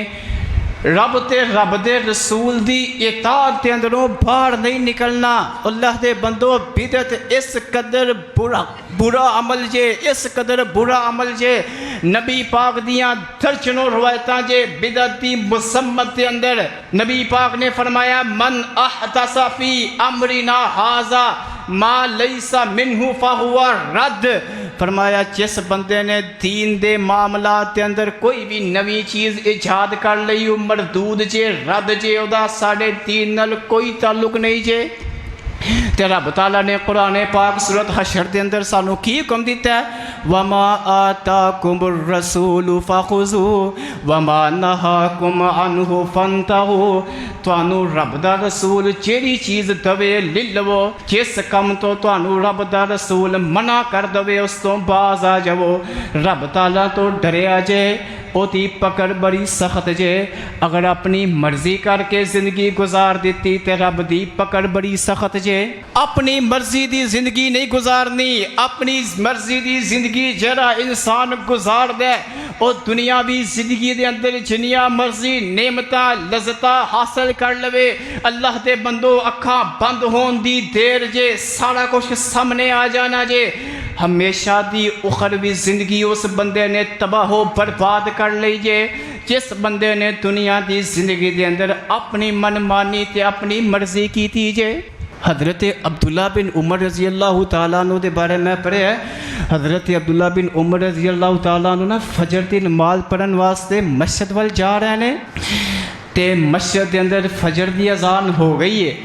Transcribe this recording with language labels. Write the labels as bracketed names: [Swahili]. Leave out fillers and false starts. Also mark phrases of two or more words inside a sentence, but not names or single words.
[Punjabi] رب تے رب دے رسول دی اطاعت کے اندروں باہر نہیں نکلنا. اللہ دے بندو، بدعت اس قدر برا عمل جے، اس قدر برا عمل جے. نبی پاک دیاں درجنوں روایتاں جے بدعت دی مذمت کے اندر نبی پاک نے فرمایا, [Arabic] من أحدث في أمرنا هذا ما ليس منه فهو رد. [Punjabi] فرمایا جس بندے نے دین دے معاملات کے اندر کوئی بھی نوی چیز ایجاد کر لئی، وہ مردود جے، رد جے، اودا ساڈے دین نال کوئی تعلق نہیں جے. تے رب تعالیٰ نے قرآن پاک سورت حشر کے اندر سانوں کی حکم دتا ہے, [Arabic] وما آتاكم الرسول فخذوه وما نهاكم عنه فانتهوا. [Punjabi] تہانوں رب دا رسول جیڑی چیز دوے لے لوو، جس کم تو تہانوں رب دا رسول منع کر دوے اس تو باز آ جاوو. رب تعالیٰ تو ڈریا جے، اودی پکڑ بڑی سخت جے. اگر اپنی مرضی کر کے زندگی گزار دی تو رب دی پکڑ بڑی سخت جے. اپنی مرضی دی زندگی نہیں گزارنی۔ اپنی مرضی دی زندگی ذرا انسان گزار دے، اور دنیاوی زندگی کے اندر جنیاں مرضی نعمتاں لذتاں حاصل کر لوے، اللہ دے بندو اکھاں بند ہون دی دیر جے سارا کچھ سامنے آ جانا جے. ہمیشہ دی اخروی زندگی اس بندے نے تباہ و برباد کر لی جے جس بندے نے دنیا کی زندگی کے اندر اپنی منمانی تے اپنی مرضی کی تھی جے. [Urdu] حضرت عبداللہ بن عمر [Arabic] رضی اللہ تعالیٰ عنہ [Urdu] کے بارے میں پڑھیا. [Punjabi] حضرت عبداللہ بن عمر [Arabic] رضی اللہ تعالیٰ عنہ [Punjabi] نا فجر کی نماز پڑھن واسطے مسجد وال جا رہے ہیں تے مسجد کے اندر فجر کی اذان ہو گئی ہے.